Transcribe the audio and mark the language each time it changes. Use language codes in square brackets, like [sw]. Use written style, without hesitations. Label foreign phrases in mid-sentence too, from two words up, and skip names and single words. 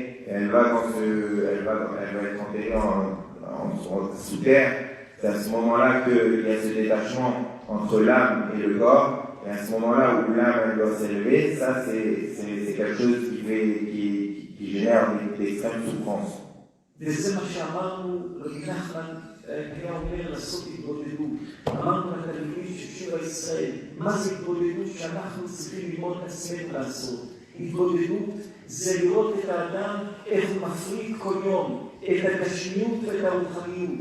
[fr] Elle va être enterrée sous terre. C'est à ce moment-là qu'il y a ce détachement entre l'âme et le corps. Et à ce moment-là où l'âme elle doit s'élever, ça c'est quelque chose qui génère d'extrêmes souffrances. [he] וזה מה שאמרנו, רבי נחמן היה אומר לעשות התבודדות. אמרנו לתלמידים של שירה ישראל, מה זה התבודדות שאנחנו צריכים ללמוד את עצמנו לעשות? התבודדות זה לראות את האדם איך הוא מפריד כל יום את הגשמיות ואת הרוחניות.